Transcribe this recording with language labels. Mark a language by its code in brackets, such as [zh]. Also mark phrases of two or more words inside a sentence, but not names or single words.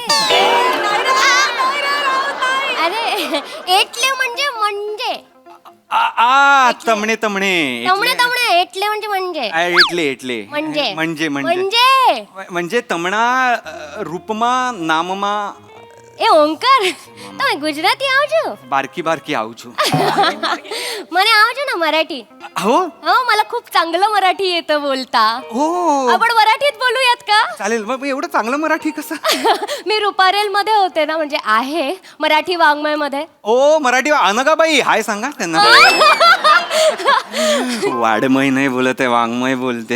[gu] અરે એટલે म्हणजे તમણે एटले म्हणजे म्हणजे તમના રૂપમાં નામમાં ए ओंकार તમે ગુજરાતી આવજો બારકી આવજુ મને આવજો ને મરાઠી [mr] हो हो मला खूप चांगलं मराठी येतं बोलता हो आपण मराठीत बोलूयात का चालेल मग एवढं चांगलं मराठी कसं मी रुपारेल मध्ये होते ना म्हणजे आहे मराठी वाङ्मय मध्ये ओ मराठी अनगाबाई हाय सांगा त्यांना वाडमय नाही बोलत आहे वाङ्मय बोलते